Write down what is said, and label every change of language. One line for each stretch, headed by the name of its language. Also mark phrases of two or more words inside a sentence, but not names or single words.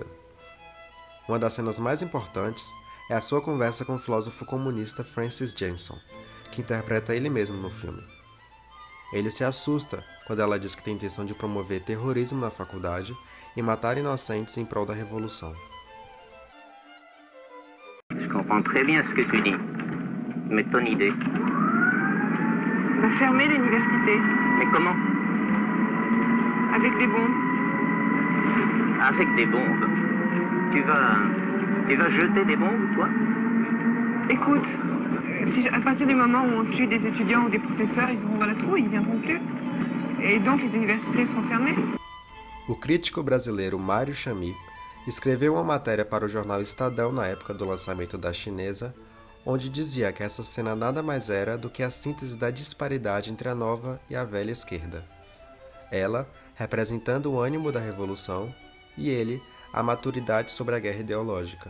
Portuguese: Uma das cenas mais importantes é a sua conversa com o filósofo comunista Francis Jensen, que interpreta ele mesmo no filme. Ele se assusta quando ela diz que tem intenção de promover terrorismo na faculdade e matar inocentes em prol da revolução.
French: Je comprends très bien ce que tu dis, mais ton idée. On va fermer l'université, Mais comment? avec des bombes. Avec des bombes. Tu vas jeter des bombes, toi? Écoute, si à partir du moment où on tue des étudiants ou des professeurs, ils auront dans la trouille, ils viendront plus. Et donc les universités seront fermées.
Portuguese: O crítico brasileiro Mário Chamy escreveu uma matéria para o jornal Estadão na época do lançamento da Chinesa, onde dizia que essa cena nada mais era do que a síntese da disparidade entre a nova e a velha esquerda. Ela, representando o ânimo da revolução, e ele, a maturidade sobre a guerra ideológica.